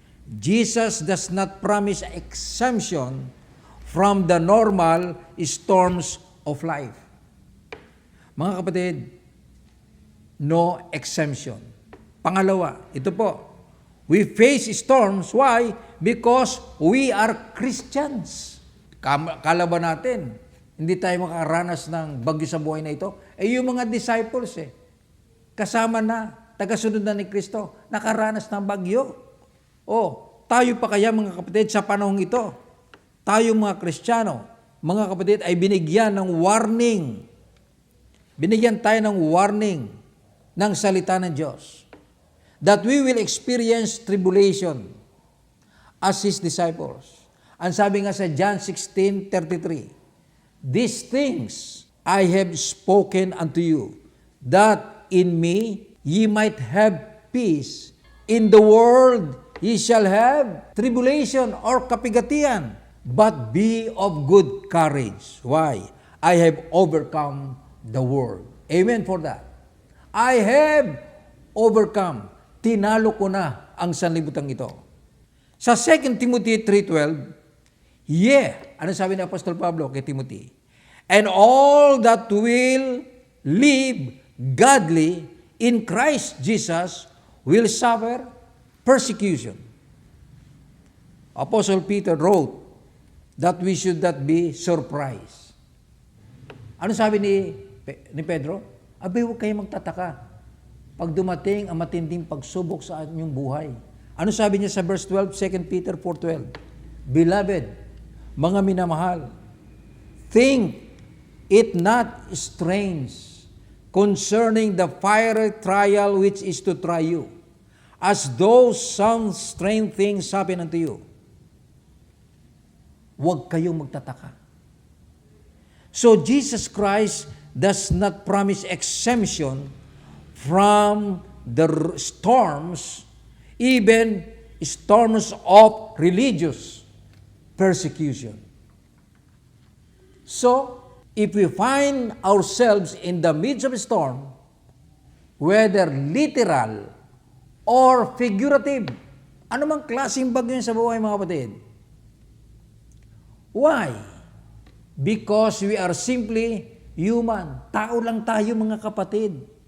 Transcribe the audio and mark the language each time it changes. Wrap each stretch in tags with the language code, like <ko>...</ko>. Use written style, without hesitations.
<en>Jesus does not promise exemption from the normal storms of life.</en> <tl>Mga kapatid,</tl> <en>no exemption.</en> <tl>Pangalawa, ito po,</tl> <en>we face storms. Why? Because we are Christians.</en> <tl>Kala ba natin, hindi tayo makaranas ng bagyo sa buhay na ito? Yung mga disciples kasama na, tagasunod na ni Kristo, nakaranas ng bagyo. Tayo pa kaya mga kapatid sa panahong ito? Tayo mga Kristiyano, mga kapatid ay binigyan ng warning. Binigyan tayo ng warning ng salita ng Diyos</tl> <en>that we will experience tribulation as His disciples.</en> <tl>Ang sabi nga sa</tl> <en>John 16:33, these things I have spoken unto you, that in me ye might have peace. In the world ye shall have tribulation or kapigatian, but be of good courage. Why? I have overcome the world. Amen for that. I have overcome.</en> <tl>Tinalo ko na ang sanlibutan ito. Sa 2 Timothy 3:12, ano sabi ni Apostol Pablo kay Timothy?</tl> <en>And all that will live godly in Christ Jesus will suffer persecution. Apostle Peter wrote that we should not be surprised.</en> <tl>Ano sabi ni Pedro? Abay, huwag kayong magtataka pag dumating ang matinding pagsubok sa inyong buhay. Ano sabi niya sa verse 12, 2 Peter 4:12?</tl> <en>Beloved,</en> <tl>mga minamahal,</tl> <en>think it not strange concerning the fiery trial which is to try you, as though some strange things happen unto you.</en> <tl>Huwag kayong magtataka.</tl> <en>So Jesus Christ does not promise exemption from the storms, even storms of religious persecution. So, if we find ourselves in the midst of a storm, whether literal or figurative,</en> <tl>anumang klaseng bagyo sa buhay mga kapatid.</tl> <en>Why? Because we are simply human.</en> <tl>Tao lang tayo mga kapatid.</tl>